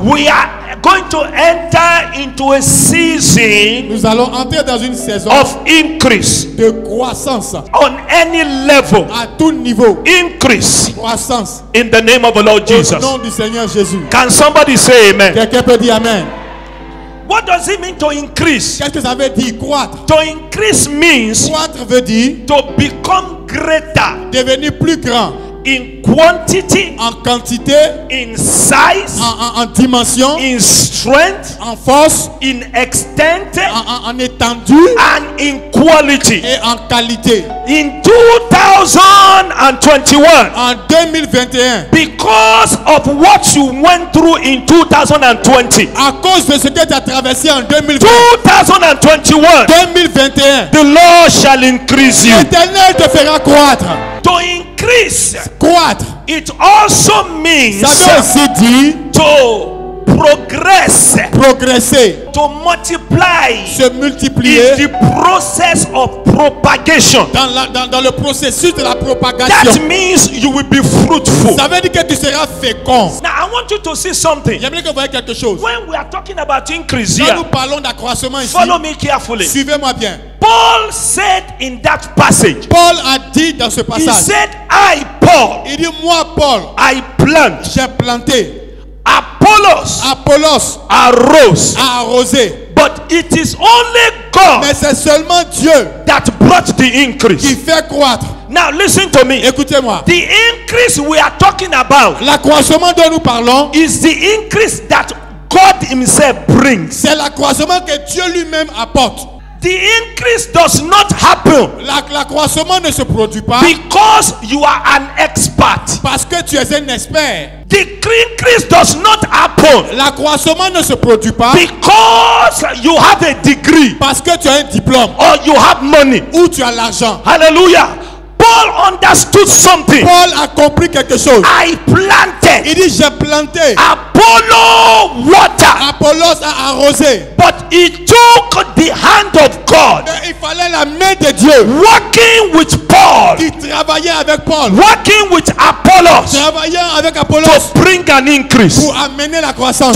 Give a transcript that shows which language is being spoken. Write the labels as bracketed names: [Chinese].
[English] we are going to enter into a season [French] nous allons entrer dans une saison [English] of increase [French] de croissance [English] on any level. [French] à tout niveau. [English] Increase [French] Croissance [English] in the name of the Lord [French] au [English] Jesus. [French] nom du Seigneur Jésus. [English] Can somebody say amen? [French] Quelqu'un peut dire Amen. [English] What does it mean to increase? [French] Qu'est-ce que ça veut dire croître? [English] To increase means [French] Croître veut dire [English] to become greater [French] devenir plus grand [English] in quantity, [French] en quantité, [English] in size, [French] en dimension, [English] in strength, [French] en force, [English] in extent, [French] en étendue [English] and in quality. [French] et en qualité. [English] In 2021, [French] En 2021, [English] because of what you went through in 2020, [French] à cause de ce que tu as traversé en 2020, [English] 2021, [French] 2021, [English] the Lord shall increase you. [French] l'Éternel te fera croître. [English] To increase, [French] Croître, [English] it also means [French] ça veut aussi dire [English] to progress, [French] progresser, [English] to multiply [French] se multiplier [English] in the process of propagation. [French] dans le processus de la propagation. [English] That means you will be fruitful. [French] Ça veut dire que tu seras fécond. [English] Now I want you to see something. [French] J'aimerais que vous voyez quelque chose. [English] When we are talking about increase [French] Quand [English] here, [French] nous parlons d'accroissement ici, [English] follow me carefully. [French] suivez-moi bien. [English] Paul said in that passage, [French] Paul a dit dans ce [English] he [French] passage, [English] said, I, Paul, [French] il dit, moi Paul, [English] I plant, [French] j'ai planté, [English] Apollos [French] Apollos [English] arose, [French] a arrosé, [English] but it is only God [French] mais c'est seulement Dieu [English] that brought the [French] qui [English] increase. [French] fait croître. [English] Now listen to me. [French] Écoutez-moi, [English] The increase we are talking about [French] l'accroissement dont nous parlons, [English] is the increase that God himself brings. [French] c'est l'accroissement que Dieu lui-même apporte. [English] The increase does not happen [French] L'accroissement ne se produit pas [English] because you are an expert. [French] parce que tu es un expert. [English] The increase does not happen [French] L'accroissement ne se produit pas [English] because you have a degree [French] parce que tu as un diplôme [English] or you have money. [French] ou tu as l'argent. [English] Hallelujah. Paul understood something. [French] Paul a compris quelque chose. [English] I planted, [French] Il dit, j'ai planté, [English] Apollo water, [French] Apollos a arrosé. [English] but he took the hand of God, [French] Mais il fallait la main de Dieu [English] working with Paul, [French] qui travaillait avec Paul, [English] working with Apollos [French] travaillant avec Apollos [English] to bring an increase. [French] pour amener la croissance.